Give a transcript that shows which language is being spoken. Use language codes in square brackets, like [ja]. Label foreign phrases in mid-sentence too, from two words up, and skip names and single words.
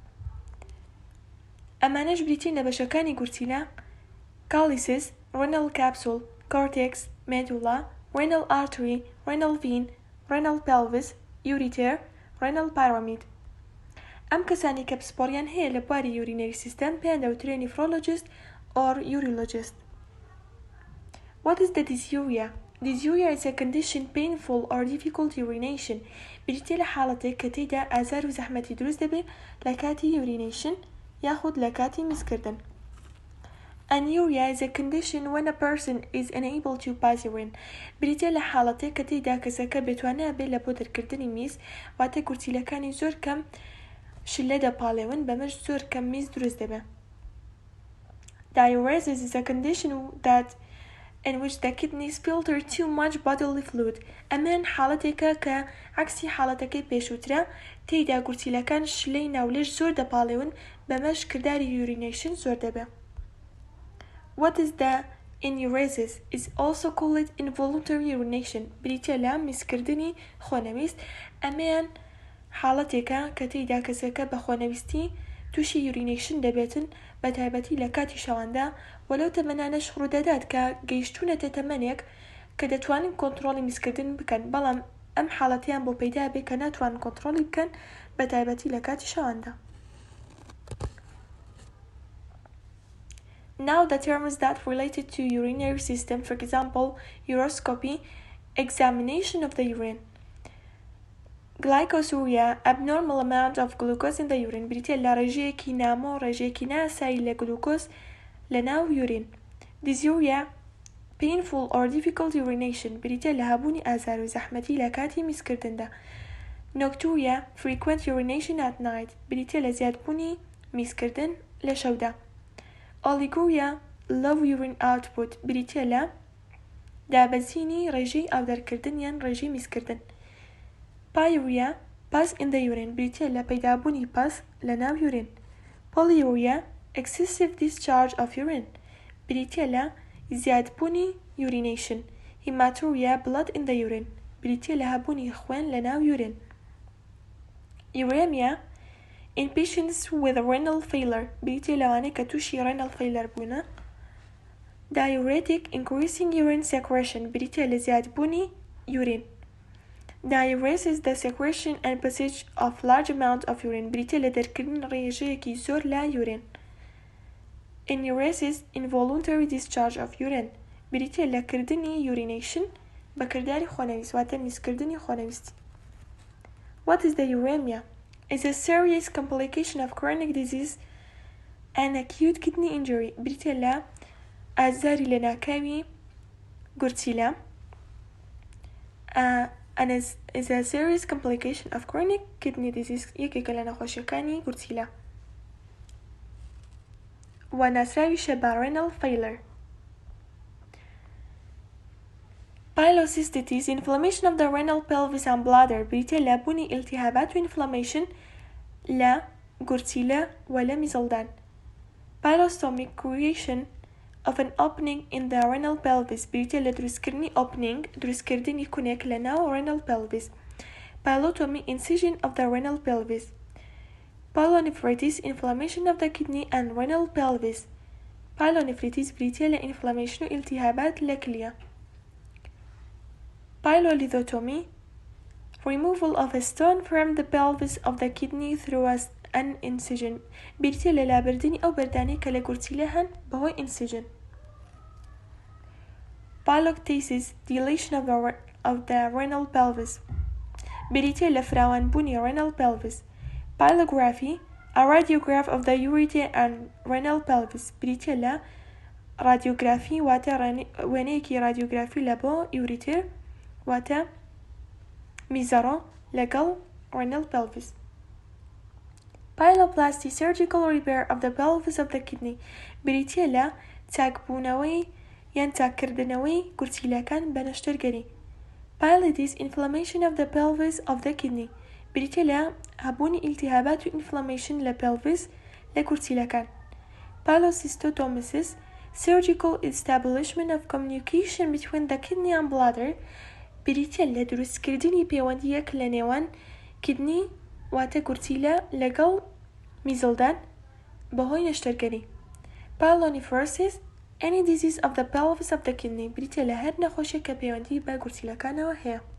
[ckb] ئەمانەش بریتین لە بەشەکانی گورتیلە: کالیسیس، [en] renal capsule, [ckb] کۆرتێکس، مێدولا، [en] renal artery, renal vein, renal pelvis, [ckb] یوریتێر، [en] renal pyramid. [ckb] ئەم کەسانی کە پسپۆڕیان هەیە لە بواری [en] urinary system [ckb] پێیان دەوترێت [en] nephrologist or urologist. What is the dysuria? Dysuria is a condition painful or difficult urination. [ckb] بریتێ لە حاڵەتێک کە تێیدا ئازار و زەحمەتی دروست دەبێت لە کاتی urination یاخود لە کاتی میزکردن. [en] Anuria is a condition when a person is unable to pass urine. [ckb] بریتێ لە حاڵەتێک کە تێیدا کەسەکە بێتوانە بێت لە بۆ دەرکردنی میز، واتە گورتیلەکانی زۆر کەم شلە دەپاڵێون، بەمەش زۆر کەم میز دروست دەبێت. [en] Diuresis is a condition that in which the kidneys filter too much bodily fluid. [ckb] ئەمان حاڵەتێکە کە عەکسی حاڵەتەکەی پێشووترە، تێیدا گورتیلەکان شلەی ناولێش زۆر دەپاڵێون، بەمەش کرداری urination زۆر دەبێت. [en] What is the enuresis? Is also called involuntary urination. [ckb] بریتە لە میزکردنی خۆنەویست. ئەمان حاڵەتێکە کە تێیدا کەسەکە بە خۆنەویستی تووشی urination دەبێتن، بە تایبەتی لە کاتی شەواندا، وەلەو تەمەنانەش ڕوودەدات کە گەیشتوونەتە تەمەنێک کە دەتوانن کۆنتڕۆڵی میزکردن بکەن، بەڵام ئەم حاڵەتیان بۆ پەیدا بێت کە ناتوانن کۆنتڕۆڵی بکەن، بە تایبەتی لە کاتی شەواندا. [en] Now the terms that related to urinary system, for example, uroscopy, examination of the urine. Glycosuria, abnormal amount of glucose in the urine. [ckb] بریتێ لە ڕێژەیەکی نامۆ ڕێژەیەکی ناسایی لە گلوکۆز لە ناو یورین. [en] Dysuria, painful or difficult urination. [ckb] بریتێ لە هەبوونی ئازار و زەحمەتی لە کاتی میزکردندا. [en] Nocturia, frequent urination at night. [ckb] بریتێ لە زیادبوونی میزکردن لە شەودا. [en] Oliguria, low urine output. [ckb] بریتێ لە دابەزینی ڕێژەی ئاودەرکردن یان ڕێژەی میزکردن. [en] Pyuria, pus in the urine. [ckb] بریتێ لە پەیدابوونی پس لە ناو یورین. [en] Polyuria, excessive discharge of urine. [ckb] بریتێ لە زیادبوونی urination. [en] Hematuria, blood in the urine. [ckb] بریتێ لە هەبوونی خوێن لە ناو یورین. [en] Uremia, in patients with renal failure. [ckb] بریتێ لەوانەیە کە تووشی [en] renal failure [ckb] بوونە. [en] Diuretic, increasing urine secretion. [ckb] بریتێ لە زیادبوونی یورین. [en] Diuresis, the secretion and passage of large amount of urine. [ckb] بریتێ لە دەرکردن ڕێژەیەکی زۆر لە یورین. [en] Enuresis, involuntary discharge of urine. [ckb] بریتێ لە کردنی urination بە کرداری خۆنەویست، واتە میزکردنی خۆنەویستی. [en] What is the uremia? Is a serious complication of chronic disease and acute kidney injury. [ckb] بریتێ لە ئازاری لە ناکاوی گورتیلە. [en] And is a serious complication of chronic kidney disease. [ckb] یەکێکە لە نەخۆشیەکانی گورتیلە. و ناسراویشە بە [en] renal failure. Pylocystitis, inflammation of the renal pelvis and bladder. [ckb] بریتێ لە بوونی ئیلتیهابات و inflammation لە گورتیلە و لە میزڵدان. [en] Pylostomic, creation of an opening in the renal pelvis. [ckb] بریتێ لە دروستکردنی opening، دروستکردنی کونێک لە ناو [en] renal pelvis. Pylotomy, incision of the renal pelvis. Pyelonephritis, inflammation of the kidney and renal pelvis. Pyelonephritis, [ckb] بریتێ لە inflammation و ئیلتیهابات لە کلیە. [en] Pylolithotomy, removal of a stone from the pelvis of the kidney through an incision. [ckb] بریتێ لە لابردنی ئەو بەردانەی کە لە گورتیلە هەن بەهۆی incision. [en] Pylostasis, dilation of the renal pelvis. [ckb] بریتێ لە فراوانبوونی [en] renal pelvis. Pylography, a radiograph of the ureter and renal pelvis. [ckb] بریتێ لە رادیۆگرافی، واتە وێنەیەکی رادیۆگرافی لە بۆ یوریتر واتە میزەڕۆ لەگەڵ [en] renal pelvis. Pyloplasty, surgical repair of the pelvis of the kidney. [ckb] بریتێ لە چاکبوونەوەی یان چاککردنەوەی گورتیلەکان بە نەشتەرگەری. [en] Pylitis, inflammation of the pelvis of the kidney. [ckb] بریتێ لە هەبوونی ئیلتیهابات و inflammation لە pelvis لە گورتیلەکان. [en] Pylocystotomasis, surgical establishment of communication between the kidney and bladder [ckb] بریتە لە دروستکردنی پەیوەندیەک لە نێوان کدنی واتە گورتیلە لەگەڵ میزڵدان بەهۆی نەشتەرگەری. [en] Pyelonephrosis, any disease of the pelvis of the kidney [ckb] بریتە لە هەر نەخۆشیێک کە پەیوەندی بە گورتیلەکانەوە هەیە.